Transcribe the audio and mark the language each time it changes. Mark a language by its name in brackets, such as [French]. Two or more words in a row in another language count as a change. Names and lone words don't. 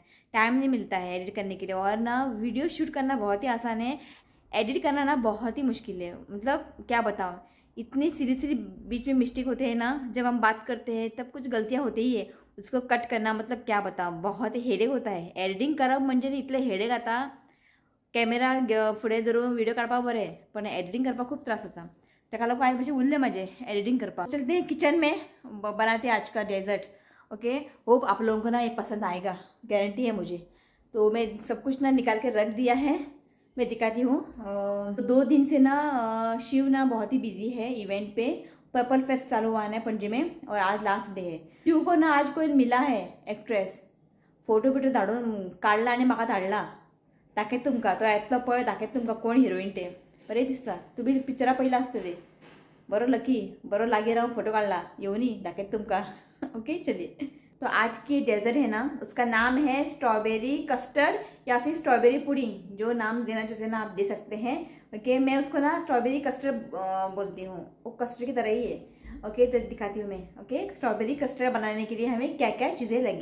[Hindi] टाइम नहीं मिलता है एडिट करने के लिए। और ना वीडियो शूट करना बहुत ही आसान है, एडिट करना ना बहुत ही मुश्किल है। मतलब क्या बताऊँ, इतनी सीरियसली बीच में मिस्टेक होते हैं ना, जब हम बात करते हैं तब कुछ गलतियाँ होती ही है। उसको कट करना मतलब क्या बताऊँ, बहुत ही हेडेक होता है। [Konkani] एडिटिंग करप म्हणजे इतलं हेडेक आता। कॅमेरा फुडें धरून व्हिडिओ काढपा बरें, पण एडिटिंग करपा खूब त्रास होता। ताका लागून आज मातशें उरलें म्हाजें एडिटिंग करपा। [Hindi] चलते हैं किचन में, बनाते आज का डेजर्ट। ओके, होप आप लोगों को ना ये पसंद आएगा, गारंटी है मुझे। तो मैं सब कुछ ना निकाल के रख दिया है, मैं दिखाती हूँ। तो 2 दिन से ना शिव ना बहुत ही बिजी है इवेंट पे। पर्पल फेस्ट चालू हुआ है पणजी में और आज [English] last day [Hindi] है। शिव को ना आज कोई मिला है एक्ट्रेस, [Konkani] फोटो बिटो धाडून काढला आणि म्हाका धाडला। दाखयत तुमकां, तो येतलो पळय, दाखयत तुमकां कोण हिरोईन ते। बरें दिसता, तुम्ही पिक्चरा पयला आसतले। बरो लकी, बरो लागीं रावन फोटो काढला, येवनी दाखयत तुमकां। [Hindi] ओके चलिए। तो आज की डेजर्ट है ना, उसका नाम है [English] strawberry custard [Hindi] या फिर [English] strawberry pudding, [Hindi] जो नाम देना चाहते हैं ना आप दे सकते हैं। ओके, मैं उसको ना [English] strawberry custard [Hindi] बोलती हूँ, वो कस्टर्ड की तरह ही है। ओके, तो दिखाती हूँ मैं। ओके, [English] strawberry custard [Hindi] बनाने के लिए हमें क्या क्या चीज़ें लगेंगी।